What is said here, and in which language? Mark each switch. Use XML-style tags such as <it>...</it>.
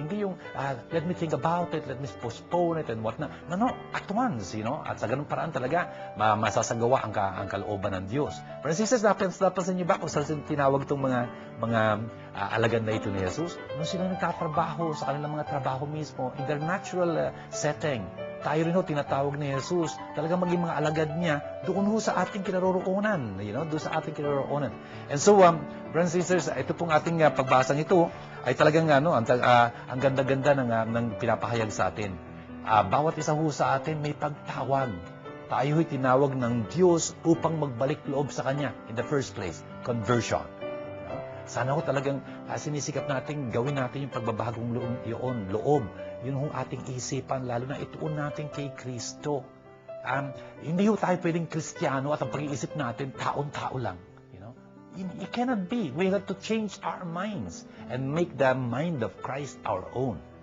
<tl>Hindi yung,</tl> <en>let me think about it, let me postpone it, and whatnot. No, at once,</en> <tl>At sa ganung paraan talaga, masasagawa ang kalooban ng Diyos. Pero sisters, napansin niyo ba kung saan tinawag itong mga alagad na ito ni Jesus? Nung sila nagtatrabaho sa kanilang mga trabaho mismo,</tl> <en>in their natural setting,</en> <tl>tayo rin ho, tinatawag ni Jesus, talagang maging mga alagad niya, doon ho sa ating kinaroroonan, doon sa ating kinaroroonan.</tl> <en>And so, brothers and sisters,</en> <tl>ito pong ating pagbasang ito, ay talagang, ang ganda-ganda ng pinapahayag sa atin. Bawat isa ho sa atin may pagtawag. Tayo ho'y tinawag ng Diyos upang magbalik loob sa Kanya,</tl> <en>in the first place,</en> <tl>conversion. Sana ho talagang sinisikap natin, gawin natin yung pagbabagong loob. Yun hong ating isipan, lalo na ituon natin kay Kristo. Hindi ho tayo pwedeng Kristiyano at ang pag-iisip natin, taon-tao lang.</tl> <en>It cannot be. We have to change our minds and make the mind of Christ our own.</en>